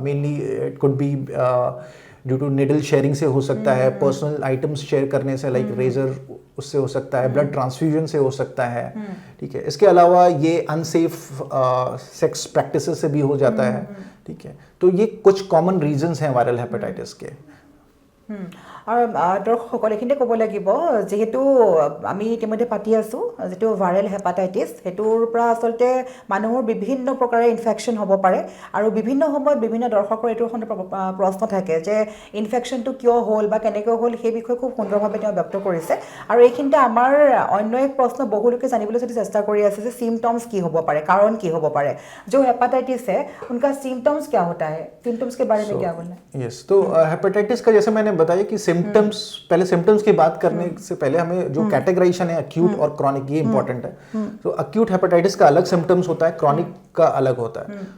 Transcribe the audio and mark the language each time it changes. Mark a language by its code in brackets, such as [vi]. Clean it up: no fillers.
[hi] Mainly it could be due to needle sharing से हो सकता है, पर्सनल आइटम्स शेयर करने से, लाइक रेजर, उससे हो सकता है, ब्लड ट्रांसफ्यूजन से हो सकता है। ठीक है, इसके अलावा ये अनसेफ सेक्स प्रैक्टिसेस से भी हो जाता है। ठीक है, तो ये कुछ कॉमन रीजंस हैं वायरल हेपेटाइटिस के। [as] আৰু দৰ্শকসকল এইখিনিতে ক'ব লাগিব, যিহেতু আমি ইতিমধ্যে পাতি আছোঁ যিটো ভাইৰেল হেপাটাইটিছ, সেইটোৰ পৰা আচলতে মানুহৰ বিভিন্ন প্ৰকাৰে ইনফেকশ্যন হ'ব পাৰে আৰু বিভিন্ন সময়ত বিভিন্ন দৰ্শকৰ এইটোৰ প্ৰশ্ন থাকে যে ইনফেকশ্যনটো কিয় হ'ল বা কেনেকৈ হ'ল, সেই বিষয়ে খুব সুন্দৰভাৱে তেওঁ ব্যক্ত কৰিছে। আৰু এইখিনিতে আমাৰ অন্য এক প্ৰশ্ন বহুলোকে জানিবলৈ যদি চেষ্টা কৰি আছে যে सिम्टम्स की হ'ব পাৰে, कारण की হ'ব পাৰে। [hi] जो हेपाटाइटिस है उनका सिम्टम्स क्या होता है, सिम्टम्स के बारे में क्या बोलना है? यस, तो हेपेटाइटिस का जैसे मैंने बताया कि सिम्टम्स, पहले सिम्टम्स की बात करने से पहले हमें जो कैटेगराइजेशन है अक्यूट और क्रॉनिक, ये इंपॉर्टेंट है। तो अक्यूट हेपेटाइटिस का अलग सिम्टम्स होता है, क्रॉनिक का अलग होता है।